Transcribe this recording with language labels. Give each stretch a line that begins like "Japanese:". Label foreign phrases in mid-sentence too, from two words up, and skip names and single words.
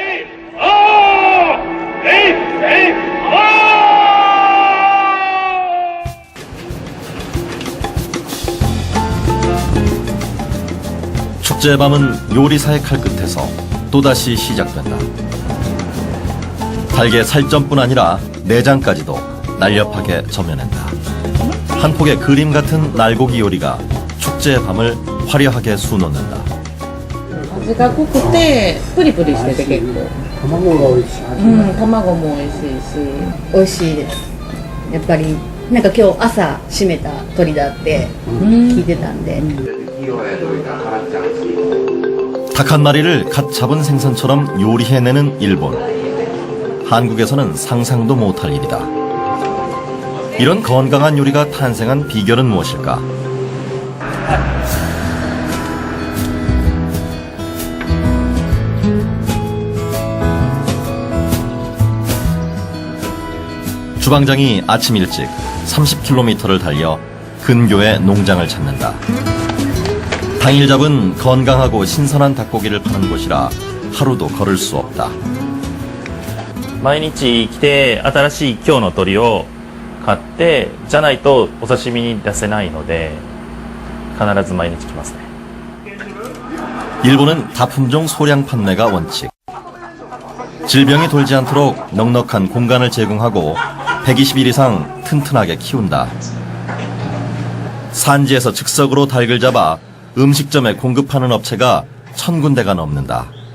Korean: 축제의 밤은 요리사의 칼끝에서 또다시 시작된다. 닭의 살점뿐 아니라 내장까지도 날렵하게 점여낸다. 한 폭의 그림 같은 날고기 요리가 축제의 밤을 화려하게 수놓는다.
Japanese: 味が濃くてプリプリしてて結構卵が美味しい。卵も美味しいし美味しいです。やっぱりなんか今日朝締めた鶏だって聞いてたんで。
Korean: 닭 한 마리를 갓 잡은 생선처럼 요리해내는 일본. 한국에서는 상상도 못할 일이다. 이런 건강한 요리가 탄생한 비결은 무엇일까? 주방장이 아침 일찍 30km를 달려 근교의 농장을 찾는다. 당일 잡은 건강하고 신선한 닭고기를 파는 곳이라 하루도 걸을 수 없다.
Japanese: 毎日来て新しい今日の鳥を買ってじゃないとお刺身に出せないので必ず毎日来ますね.
Korean: 일본은 다품종 소량 판매가 원칙. 질병이 돌지 않도록 넉넉한 공간을 제공하고 120일 이상 튼튼하게 키운다. 산지에서 즉석으로 닭을 잡아 음식점에 공급하는 업체가 1000군데가 넘는다.